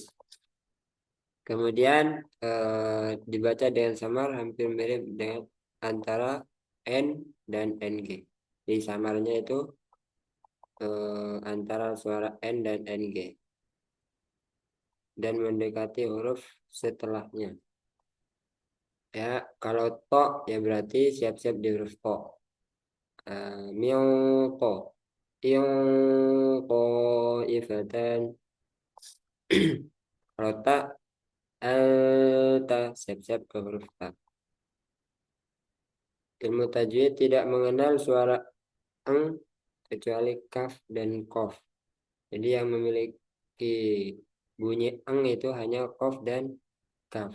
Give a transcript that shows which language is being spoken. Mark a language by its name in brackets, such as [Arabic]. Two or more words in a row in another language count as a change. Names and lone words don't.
[Indonesian] Kemudian dibaca dengan samar hampir mirip dengan antara N dan NG. Jadi samarnya itu antara suara N dan NG dan mendekati huruf setelahnya. Ya, kalau to ya berarti siap-siap di huruf to. Miyoko, iyoko, ifatan. Kalau ta, ta siap-siap ke huruf ta. Ilmu tajwid tidak mengenal suara eng kecuali kaf dan kof. Jadi yang memiliki bunyi eng itu hanya kof dan kaf.